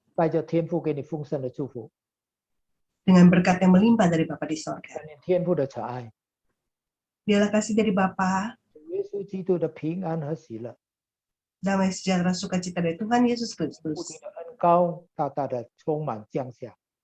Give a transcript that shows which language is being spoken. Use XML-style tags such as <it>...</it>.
<zh>带着天父给你丰盛的祝福，</zh> <id>dengan berkat yang melimpah dari Bapa di sorga.</id> <zh>看见天父的慈爱，</zh> <id>Biarlah kasih dari Bapa,</id> <zh>耶稣基督的平安和喜乐，</zh> <id>damai sejahtera sukacita dari Tuhan Yesus</id> <zh>不</zh> <id>Kristus,</id> <zh>停的恩高大大的充满降下，</zh>